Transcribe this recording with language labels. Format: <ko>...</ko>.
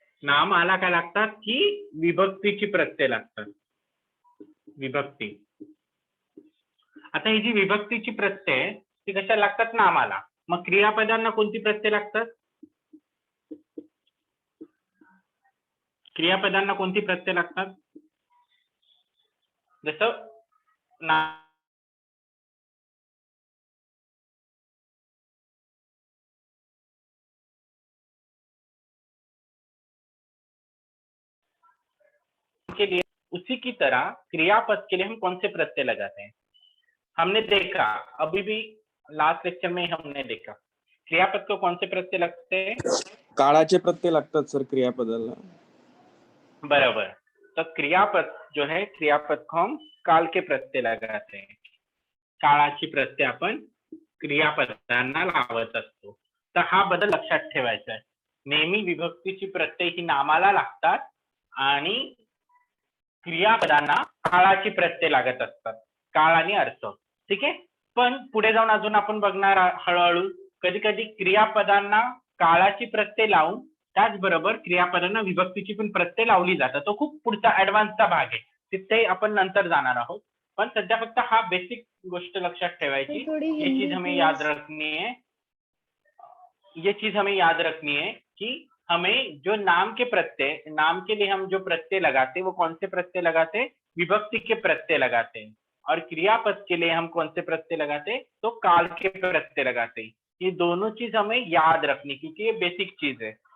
<mr>नामाला काय लागतात की विभक्तीची प्रत्यय लागतात. विभक्ती. आता ही जी विभक्तीची प्रत्यय ती कशाला लागतात? नामाला. मग क्रियापदांना कोणती प्रत्यय लागतात? क्रियापदांना कोणती प्रत्यय लागतात?</mr> <hi>जसं के लिए उसी की तरह क्रियापद के लिए हम कौन से प्रत्यय लगाते हैं? हमने देखा, अभी भी लास्ट लेक्चर में हमने देखा, क्रियापद को कौन से प्रत्यय लगते हैं?</hi> <mr>काळाचे प्रत्यय लागतात सर क्रियापदाला. बराबर.</mr> <hi>तो क्रियापद जो है, क्रियापद को हम काल के प्रत्यय लगाते हैं.</hi> <mr>काळाची प्रत्यय आपण क्रियापदांना लावत असतो. तर हा बदल लक्षात ठेवायचा आहे. नेहमी विभक्तीची प्रत्यय ही नामाला लागतात आणि क्रियापदांना काळाची प्रत्यय लागत असतात. काळ आणि अर्थ. ठीक आहे. पण पुढे जाऊन अजून आपण बघणार हळूहळू कधी कधी क्रियापदांना काळाची प्रत्यय लावून त्याचबरोबर क्रियापदांना विभक्तीची पण प्रत्यय लावली जातात. तो खूप पुढचा ऍडव्हान्सचा भाग आहे. तिथे आपण नंतर जाणार आहोत. पण सध्या फक्त हा बेसिक गोष्ट लक्षात ठेवायची.</mr> <hi>ये चीज हमें याद रखनी है. ये चीज हमें याद रखनी है कि हमें जो नाम के प्रत्यय, नाम के लिए हम जो प्रत्यय लगाते हैं वो कौन से प्रत्यय लगाते हैं? विभक्ति के प्रत्यय लगाते हैं. और क्रियापद के लिए हम कौन से प्रत्यय लगाते हैं? तो काल के प्रत्यय लगाते हैं. ये दोनों चीज हमें याद रखनी, क्योंकि ये बेसिक चीज है.</hi>